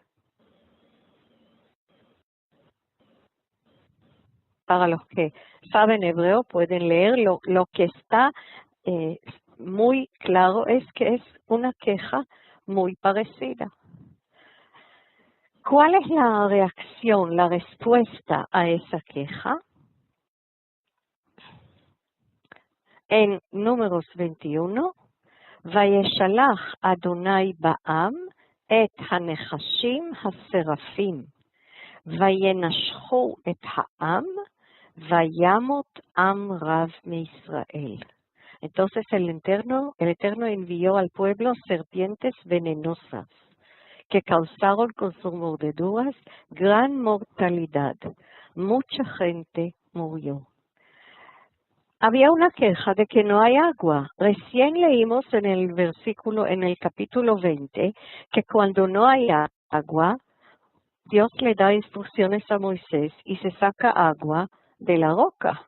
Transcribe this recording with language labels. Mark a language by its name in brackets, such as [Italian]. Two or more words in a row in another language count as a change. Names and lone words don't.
[Spanish] Para los que saben hebreo pueden leer, lo que está muy claro es que es una queja muy parecida. ¿Cuál es la reacción, la respuesta a esa queja? En Números 21, [Hebrew] וישלח יהוה בעם את הנחשים השרפים וינשכו את העם וימת עם רב מישראל. [Spanish] Entonces el Eterno envió al pueblo serpientes venenosas que causaron con sus mordeduras gran mortalidad. Mucha gente murió. había una queja de que no hay agua. Recién leímos en el capítulo 20, que cuando no hay agua, Dios le da instrucciones a Moisés y se saca agua de la roca.